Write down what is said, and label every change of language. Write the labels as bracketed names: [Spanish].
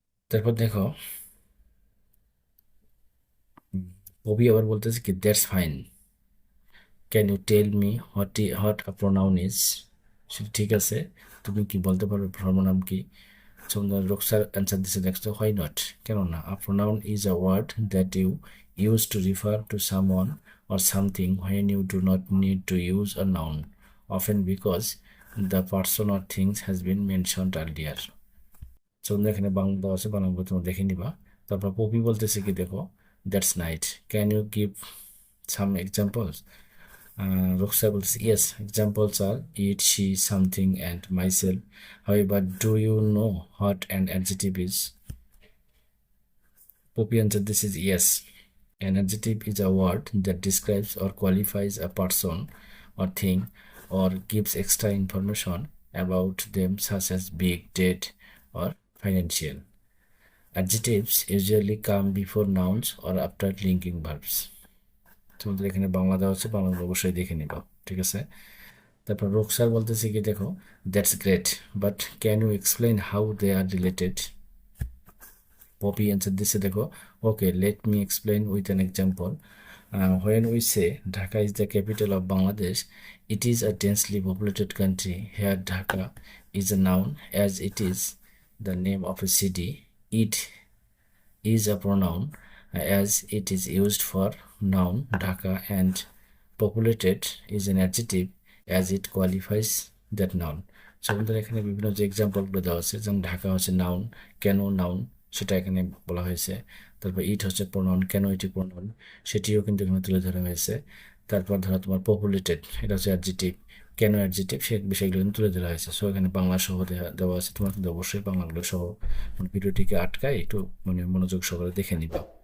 [Bangla] তারপর দেখো কবি আবার বলতেছে কি [English] That's fine, can you tell me what a pronoun is. [Bangla] সেটা ঠিক আছে, তুমি কি বলতে পারবে সর্বনাম কি? সুন্দর রোকসার অ্যান্সার দিছে নেক্সট, [English] why not, [Bangla] কেন না? [English] A pronoun is a word that you use to refer to someone or something when you do not need to use a noun, often because the person or things has been mentioned earlier. [Bangla] সুন্দর এখানে বাংলা দেওয়া আছে, বাংলা তোমরা দেখে নিবা। তারপর poppy বলতেছে কি দেখো, [English] That's night, can you give some examples? Roxa বলতেছে yes, examples are it, she, something and myself. However, do you know what an adjective is? Poppy answered this is yes. An adjective is a word that describes or qualifies a person or thing or gives extra information about them, such as big, dead, or financial. Adjectives usually come before nouns or after linking verbs. [Bangla] তোমাদের এখানে বাংলা দেওয়া হচ্ছে, বাংলা অবশ্যই দেখে নিবা, ঠিক আছে? তারপর রোকসার বলতেছে কি দেখো, [English] That's great, but can you explain how they are related? [Bangla] Poppy answer দিচ্ছে দেখো, [English] Okay let me explain with an example. When we say Dhaka is the capital of Bangladesh, it is a densely populated country. Here, Dhaka is a noun as it is the name of a city. It is a pronoun as it is used for noun Dhaka, and populated is an adjective as it qualifies that noun. [Bangla] So আমাদের এখানে বিভিন্ন যে এক্সাম্পলগুলো দেওয়া আছে, যেমন ঢাকা হচ্ছে noun, কেন noun সেটা এখানে বলা হয়েছে। তারপর ইট হচ্ছে প্রোনাউন, কেন এটি প্রোনাউন সেটিও কিন্তু এখানে তুলে ধরা হয়েছে। তারপর ধরো তোমার পপুলেটেড, এটা হচ্ছে অ্যাডজেটিভ, কেন অ্যাডজেটিভ সে বিষয়গুলো কিন্তু তুলে ধরা হয়েছে। সো এখানে বাংলা সহ দেওয়া আছে, তোমার কিন্তু অবশ্যই বাংলাগুলো সহ মানে ভিডিওটিকে আটকায় একটু মানে মনোযোগ সহকারে দেখে নিবা।